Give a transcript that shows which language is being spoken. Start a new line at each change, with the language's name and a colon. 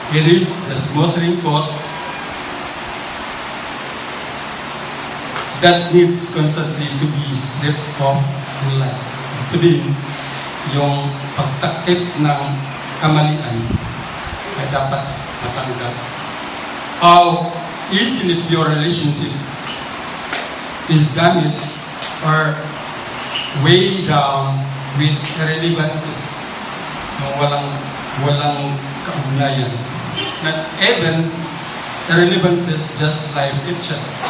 English: It is the smothering coat that needs constantly to be stripped off in life.
Filipino: Sabihin, yung pagtakip ng kamalian ay dapat matanggal.
English: How easily pure relationship is damaged or weighed down with irrelevancies,
Filipino: walang kaugnayan.
English: Not even irrelevancies, just life itself.